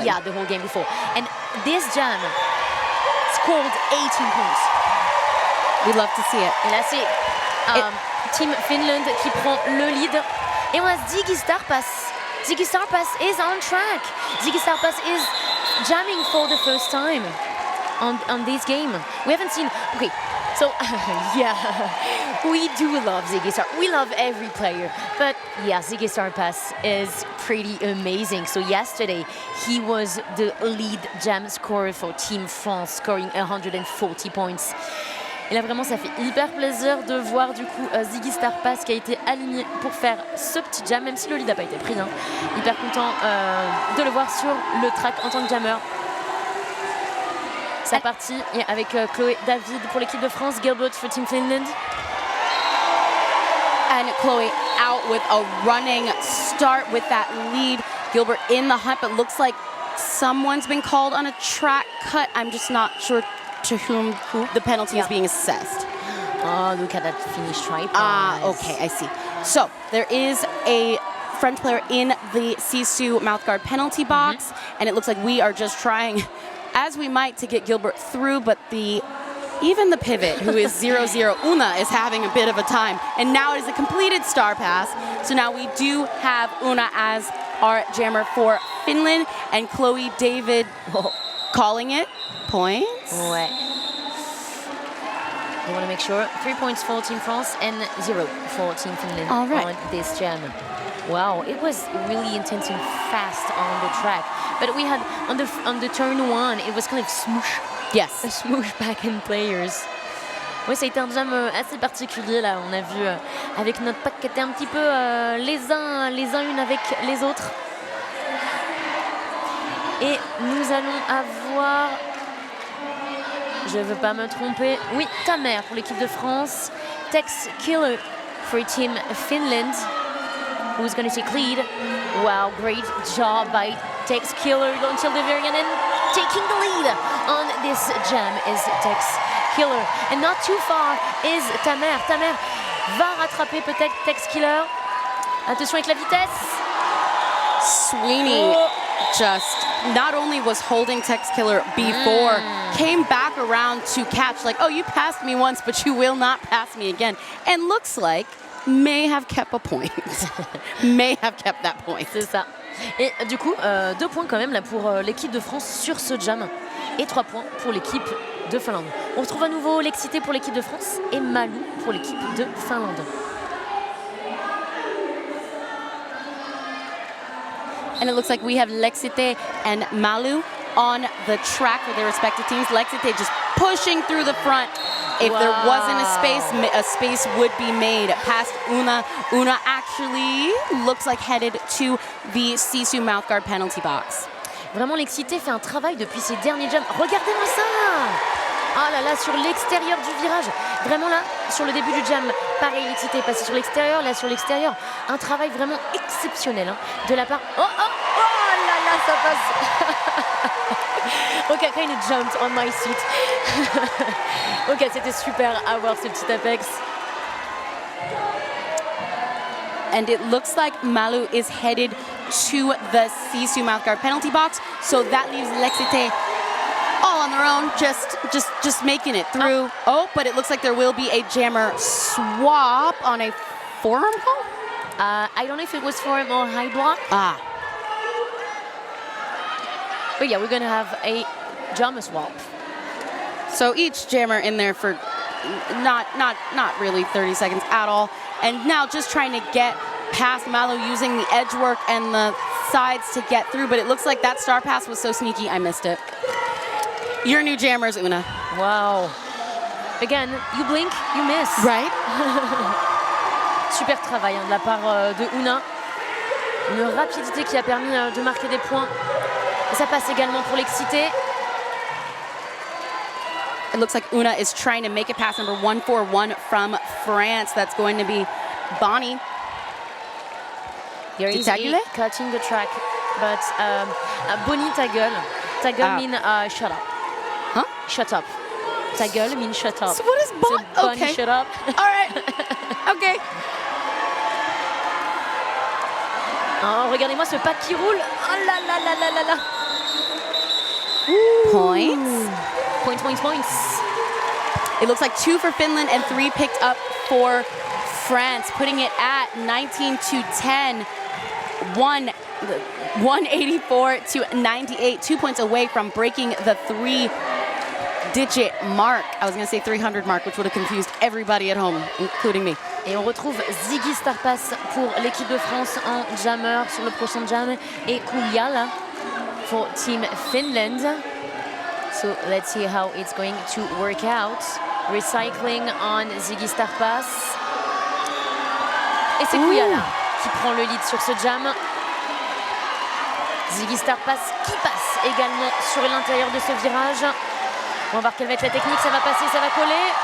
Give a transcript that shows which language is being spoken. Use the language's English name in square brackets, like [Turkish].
[English] first the whole game before. And this jam scored 18 points. We love to see it. [French] Et là, c'est Team Finland qui prend le lead. Et on a Ziggy Starpass. [English] Ziggy Starpass is on track. Ziggy Starpass is jamming for the first time on this game. We haven't seen... Okay, so yeah, we do love Ziggy Star. We love every player. But yeah, Ziggy Starpass is pretty amazing. So yesterday, he was the lead jam scorer for Team France, scoring 140 points. [French] Et là vraiment ça fait hyper plaisir de voir du coup Ziggy Starpass qui a été aligné pour faire ce petit jam, même si le lead n'a pas été pris. Hein. Hyper content de le voir sur le track en tant que jammer. C'est parti avec Chloé David pour l'équipe de France, Gilbert [English] for Team Finland. And Chloe out with a running start with that lead. Gilbert in the hunt, but looks like someone's been called on a track cut. I'm just not sure to whom the penalty is being assessed. Oh, look at that finish try. Okay, I see. So there is a French player in the Sisu mouthguard penalty box, and it looks like we are just trying, as we might, to get Gilbert through, but even the pivot, who is 0-0, Una, is having a bit of a time. And now it is a completed star pass. So now we do have Una as our jammer for Finland, and Chloe David calling it. Points? [French] Ouais. [English] I want to make sure. 3 points for Team France and 0 for Team Finland on this jam. Wow, it was really intense and fast on the track. But we had, on the turn 1, it was kind of smoosh. Yes. A smoosh back end players. [French] Oui, ça a été un jam assez particulier là. On a vu avec notre pack qui était un petit peu les uns une avec les autres. Et nous allons avoir... Je ne veux pas me tromper. Oui, Tamer pour l'équipe de France. [English] Tex Killer for Team Finland. Who's going to take lead? Wow, great job by Tex Killer until the very end. And taking the lead on this jam is Tex Killer. And not too far is Tamer. [French] Tamer va rattraper peut-être Tex Killer. Attention avec la vitesse. [English] Sweeney just not only was holding Tex Killer before, came back around to catch, like, oh, you passed me once, but you will not pass me again. And looks like may have kept a point. May have kept that point. [French] C'est ça. Et du coup, 2 points quand même là pour l'équipe de France sur ce jam et 3 points pour l'équipe de Finlande. On retrouve à nouveau l'excité pour l'équipe de France et Malou pour l'équipe de Finlande. [English] And it looks like we have Lexite and Malu on the track for their respective teams. Lexite just pushing through the front. If there wasn't a space would be made past Una. Una actually looks like headed to the Sisu mouthguard penalty box. [French] Vraiment, l'excité fait un travail depuis ses derniers jams. Regardez-moi ça! Ah là là, sur l'extérieur du virage. Vraiment là, sur le début du jam, pareil, l'excité est passé sur l'extérieur. Là, sur l'extérieur, un travail vraiment exceptionnel de la part... Oh là là, ça passe! [English] Ok, I kind of jumped on my seat. [French] Ok, c'était super à voir ce petit apex. [English] And it looks like Malu is headed to the Sisu mouthguard penalty box. So that leaves Lexite all on their own, just making it through. Oh, but it looks like there will be a jammer swap on a forearm call? I don't know if it was forearm or high block. Ah. But yeah, we're gonna have a jammer swap. So each jammer in there for not really 30 seconds at all. And now just trying to get past Malu using the edge work and the sides to get through. But it looks like that star pass was so sneaky, I missed it. Your new jammers, Una. Wow. Again, you blink, you miss. Right? [French] Super travail de la part de Una. Une rapidité qui a permis de marquer des points. Et ça passe également pour l'excité. [English] It looks like Una is trying to make it past number 141 from France. That's going to be Bonnie. There is a cutting the track, but Bonnie [French] ta gueule. Ta gueule [English] mean shut up. Huh? Shut up. [French] Ta gueule [English] mean shut up. So what is Bonnie? So Bonnie, shut up. All right. Okay. [French] Oh, regardez-moi ce pack qui roule. Oh là là là là là là. [English] Points. Points. It looks like 2 for Finland and 3 picked up for France, putting it at 19-10. 184 to 98. 2 points away from breaking the 3-digit mark. I was going to say 300 mark, which would have confused everybody at home, including me. [French] Et on retrouve Ziggy Starpass pour l'équipe de France en jammer sur le prochain jam et Kuliala [English] for Team Finland. So let's see how it's going to work out. Recycling on Ziggy Starpass. [French] Et c'est Kuliala qui prend le lead sur ce jam. Ziggy Starpass qui passe également sur l'intérieur de ce virage. On va voir quelle va être la technique, ça va passer, ça va coller.